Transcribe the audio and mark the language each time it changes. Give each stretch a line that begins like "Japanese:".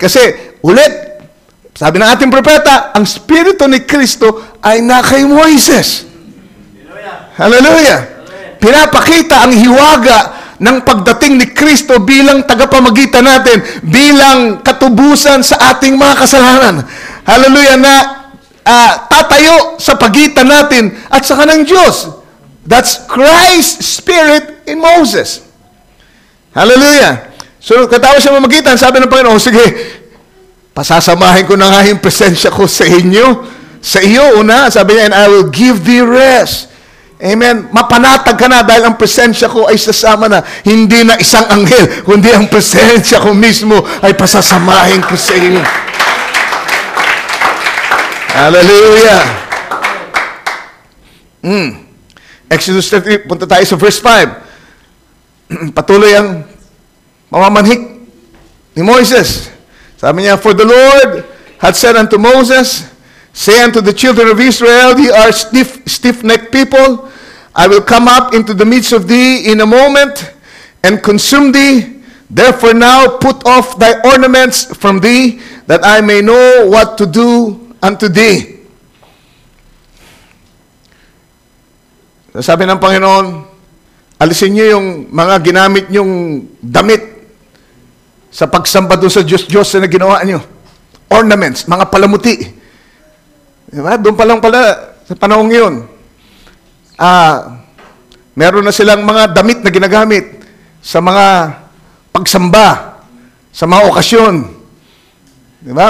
Filipino: Kasi ulit, sabi ng ating propeta, ang Espiritu ni Kristo ay na kay Moises. Hallelujah! Pinapakita ang hiwaga ng pagdating ni Kristo bilang tagapamagitan natin, bilang katubusan sa ating mga kasalanan. Hallelujah! Na tatayo sa pagitan natin at sa kanang Diyos.
English: That's Christ's Spirit in Moses. Hallelujah!
Filipino: So, katapos siya mamagitan, sabi ng Panginoon, sige, pasasamahin ko na nga yung presensya ko sa inyo. Sa iyo, una, sabi niya,
English: and I will give thee rest.
Filipino: Amen. Mapanatag ka na dahil ang presensya ko ay sasama na. Hindi na isang anghel, kundi ang presensya ko mismo ay pasasamahin ko sa iyo. Hallelujah. Exodus 30, punta tayo sa verse 5. Patuloy ang mamamanhik ni Moises. Sabi niya,
English: for the Lord had said unto Moses, say unto the children of Israel, ye are stiff-necked people. I will come up into the midst of thee in a moment and consume thee. Therefore now put off thy ornaments from thee, that I may know what to do unto thee.
Filipino: Sabi ng Panginoon, alisin niyo yung mga ginamit niyong damit sa pagsamba doon sa Diyos na ginawa niyo. Ornaments, mga palamuti. Diba? Doon pa lang pala, sa panahong yun, meron na silang mga damit na ginagamit sa mga pagsamba, sa mga okasyon. Diba?